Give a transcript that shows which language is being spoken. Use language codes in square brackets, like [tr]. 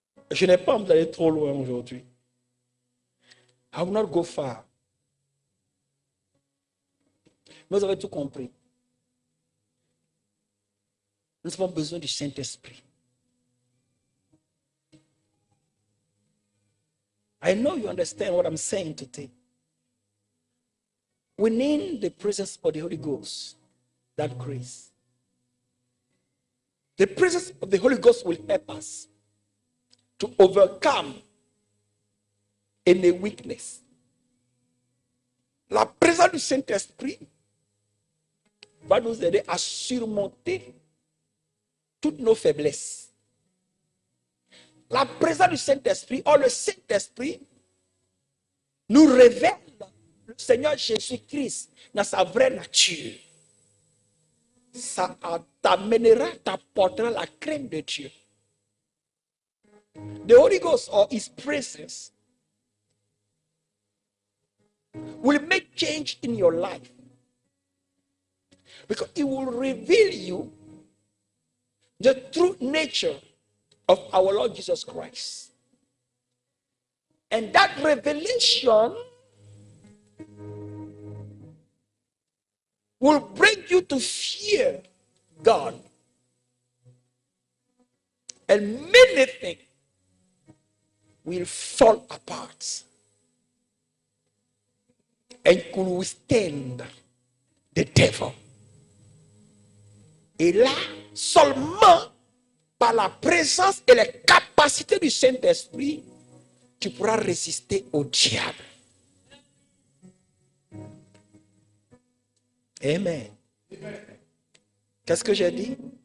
[fr] Je n'ai pas envie d'aller trop loin aujourd'hui. [en] I will not go far. [fr] Vous avez tout compris. Nous avons besoin du Saint-Esprit. [en] I know you understand what I'm saying today. We need the presence of the Holy Ghost, that grace. The presence of the Holy Ghost will help us to overcome any weakness. [fr] La présence du Saint-Esprit va nous aider à surmonter toutes nos faiblesses. La présence du Saint-Esprit, le Saint-Esprit, nous révèle le Seigneur Jésus-Christ dans sa vraie nature. Ça t'apportera la crainte de Dieu. [en] The Holy Ghost or His presence will make change in your life, because it will reveal you the true nature of our Lord Jesus Christ. And that revelation will bring you to fear God. And many things will fall apart and could withstand the devil. [fr] Et là, seulement par la présence et les capacités du Saint-Esprit, tu pourras résister au diable. Amen. Qu'est-ce que j'ai dit?